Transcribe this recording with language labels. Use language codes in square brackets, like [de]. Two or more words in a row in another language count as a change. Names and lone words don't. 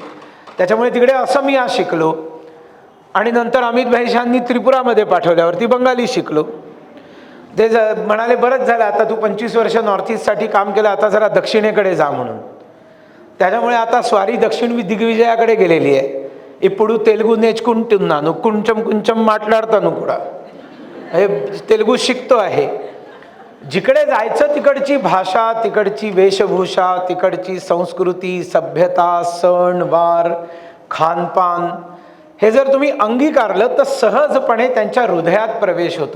[mr] त्याच्यामुळे तिकडे असमिया शिकलो आणि नंतर अमित भाईशांनी त्रिपुरामध्ये पाठवल्यावरती बंगाली शिकलो. ते म्हणाले बरंच झालं आता तू 25 वर्ष नॉर्थ ईस्टसाठी काम केलं, आता जरा दक्षिणेकडे जा म्हणून. त्याच्यामुळे आता स्वारी दक्षिण दिग्विजयाकडे गेलेली आहे. [te] ఇప్పుడు तेलुगू నేర్చుకుంటున్నాను, కొంచెం కొంచెం మాట్లాడతాను కూడా. [mr] हे तेलुगू शिकतो आहे. जिकडे जायचं तिकडची भाषा, तिकडची वेशभूषा, तिकडची संस्कृती, सभ्यता, सण वार, खानपान हे जर तुम्ही अंगीकारलं तर सहजपणे त्यांच्या हृदयात प्रवेश होतो.